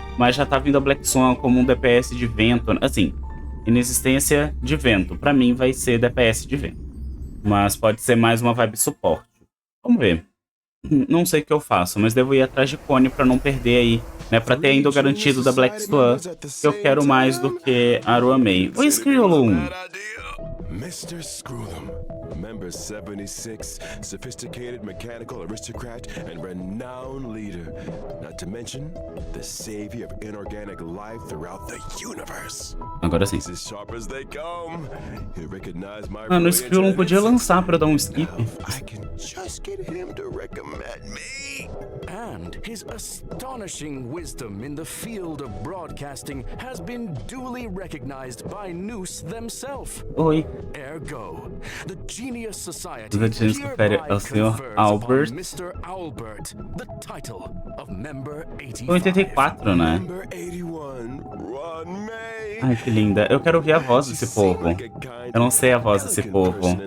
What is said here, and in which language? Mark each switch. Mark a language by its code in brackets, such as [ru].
[pt] Mas já tá vindo a Black Swan como um DPS de vento. Assim, inexistência de vento. Pra mim vai ser DPS de vento. Mas pode ser mais uma vibe suporte. Vamos ver. Não sei o que eu faço, mas devo ir atrás de cone pra não perder aí. Né, pra ter ainda o garantido da Black Swan. Que eu quero mais do que a Rua Mei. Oi, Skrillum! [en] Mr. Screw'em, Member 76, sophisticated mechanical aristocrat and renowned leader. Not to mention, the savior of inorganic life throughout the universe. [pt] Agora sim. [en] As sharp as they come. He'll recognize my [pt] no Skrillum podia lançar pra dar um skip. [en] I can just get him to recommend me. And his astonishing wisdom in the field of broadcasting has been duly recognized by Noose themselves. [pt] Oi, Oi. [en] Ergo, the Genius Society [pt] Os adjuntos conferem ao Sr. Albert. [en] Mr. Albert, the title of member 85. [pt] 84, né? [en] Number 81, Ron May. [pt] Ai, que linda. Eu quero ouvir a voz desse povo. Eu não sei a voz desse povo.